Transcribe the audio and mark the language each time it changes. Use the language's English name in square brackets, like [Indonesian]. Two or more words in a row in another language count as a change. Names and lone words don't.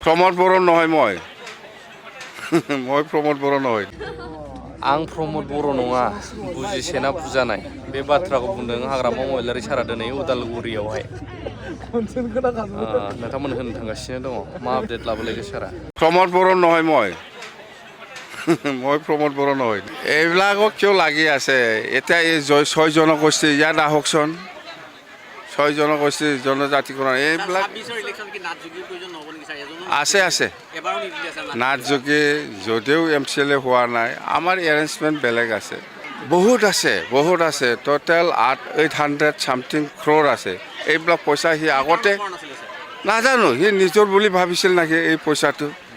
[Assamese] प्रमोद बर' নহয় মই মই प्रमोद बर' নহয় [Bodo] आं प्रमोद बर' नङा बुजिसेना बुजानाय बे बाथ्राखौ बुंदों हाग्रामा महिलारि सारा दिनै उदालगुरियावहाय नोंथांमोन होनो थांगासिनो दङ मा आपडेट लाबोलायदो सारा [Assamese] प्रमोद बर' নহয় মই মই प्रमोद बर' নহয় এইবিলাকক কিয় লাগি আছে এতিয়া এই 6 জনগোষ্ঠী ইয়াত আহকচোন 6 জনগোষ্ঠী জনজাতিকৰণ এইবিলাক আছে আছে নাথ যোগী যদিও MCLA হোৱা নাই আমাৰ এৰেঞ্জমেণ্ট বেলেগ আছে বহুত আছে টোটেল 800 সামথিং ক্ৰ'ৰ আছে এইবিলাক পইচা সি আগতে নাজানো সি নিজৰ বুলি ভাবিছিল নেকি এই পইচাটো